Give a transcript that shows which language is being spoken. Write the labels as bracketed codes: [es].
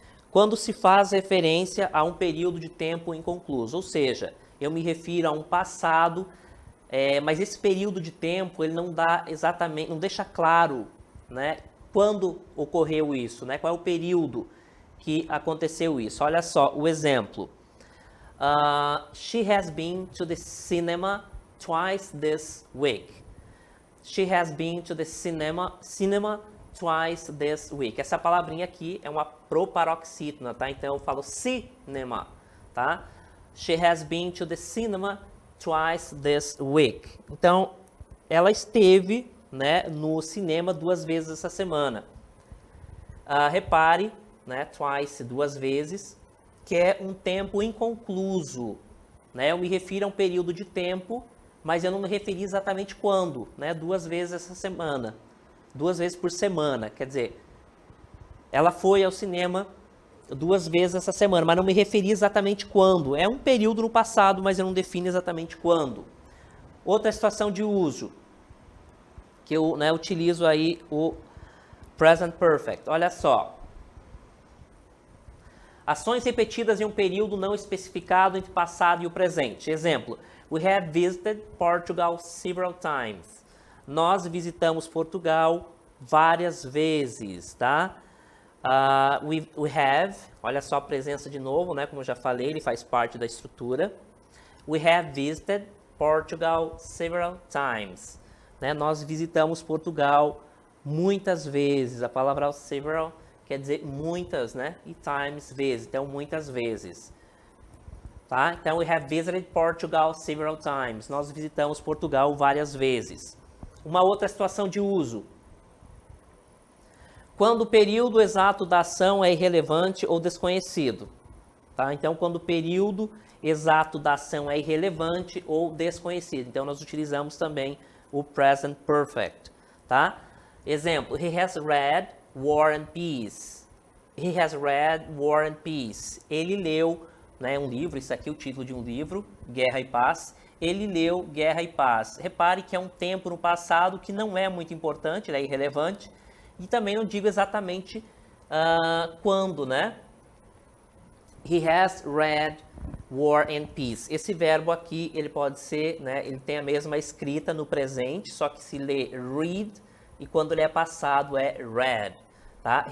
[pt] Quando se faz referência a um período de tempo inconcluso, ou seja, eu me refiro a um passado, mas esse período de tempo ele não dá exatamente, não deixa claro, né, quando ocorreu isso, né, qual é o período que aconteceu isso. Olha só o exemplo. [en] She has been to the cinema twice this week. She has been to the cinema twice this week. [pt] Essa palavrinha aqui é uma proparoxítona, tá? Então eu falo cinema, tá? [en] She has been to the cinema twice this week. [pt] Então, ela esteve, né, no cinema 2 vezes essa semana. Repare, né, twice, 2 vezes, que é um tempo inconcluso, né? Eu me refiro a um período de tempo, mas eu não me referi exatamente quando, né? 2 vezes essa semana. 2 vezes por semana, quer dizer, ela foi ao cinema 2 vezes essa semana, mas não me referi exatamente quando. É um período no passado, mas eu não defino exatamente quando. Outra situação de uso, que eu utilizo aí o Present Perfect. Olha só. Ações repetidas em um período não especificado entre o passado e o presente. [en] Exemplo, we have visited Portugal several times. [pt] Nós visitamos Portugal várias vezes, tá? [en] We have, [pt] olha só a presença de novo, né? Como eu já falei, ele faz parte da estrutura. [en] We have visited Portugal several times. [pt] Né? Nós visitamos Portugal muitas vezes. A palavra several quer dizer muitas, né? E times, vezes. Então, muitas vezes. Tá? [en] Então, we have visited Portugal several times. [pt] Nós visitamos Portugal várias vezes. Uma outra situação de uso. Quando o período exato da ação é irrelevante ou desconhecido. Tá? Então, quando o período exato da ação é irrelevante ou desconhecido. Então, nós utilizamos também o Present Perfect. Tá? [en] Exemplo, he has read War and Peace. He has read War and Peace. [pt] Ele leu, né, um livro, isso aqui é o título de um livro, Guerra e Paz. Ele leu Guerra e Paz. Repare que é um tempo no passado que não é muito importante, ele é irrelevante. E também não digo exatamente quando, né? [en] He has read War and Peace. [pt] Esse verbo aqui, ele pode ser, né? Ele tem a mesma escrita no presente, só que se lê read, e quando ele é passado é read, tá?